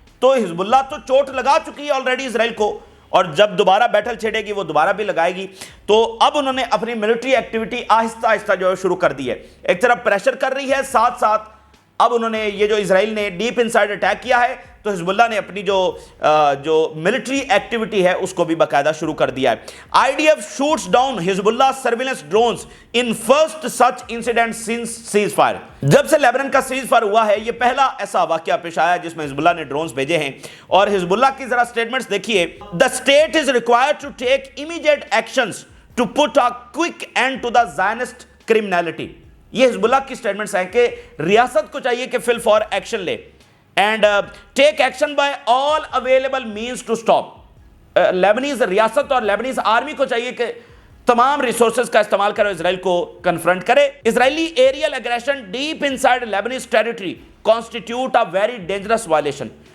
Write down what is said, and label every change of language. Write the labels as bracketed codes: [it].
[ur] تو حزب اللہ تو چوٹ لگا چکی ہے آلریڈی اسرائیل کو, اور جب دوبارہ بیٹل چھیڑے گی وہ دوبارہ بھی لگائے گی. تو اب انہوں نے اپنی ملٹری ایکٹیویٹی آہستہ آہستہ جو ہے شروع کر دی ہے. ایک طرف پریشر کر رہی ہے, ساتھ ساتھ اب انہوں نے یہ جو اسرائیل نے ڈیپ انسائیڈ اٹیک کیا ہے, تو حزب اللہ نے اپنی جو ملٹری ایکٹیویٹی ہے اس کو بھی باقاعدہ شروع کر دیا ہے. [en] IDF shoots down Hezbollah surveillance drones in first such incident since ceasefire. [ur] جب سے لیبنان کا سیز فائر ہوا ہے یہ پہلا ایسا واقعہ پیش آیا جس میں حزب اللہ نے ڈرونز بھیجے ہیں. اور حزب اللہ کی ذرا سٹیٹمنٹس دیکھیے. [en] The state is required to take immediate actions to put a quick end to the Zionist criminality. [ur] یہ حزب اللہ کی سٹیٹمنٹس ہیں کہ ریاست کو چاہیے کہ فل فور ایکشن لے [en] And take action by all available means to stop. [ur] لیبنیز ریاست اور لیبنیز آرمی کو چاہیے کہ تمام ریسورسز کا استعمال کرو اسرائیل کو کنفرنٹ کرے. [en] Israeli aerial aggression deep inside Lebanese territory constitute a very dangerous violation.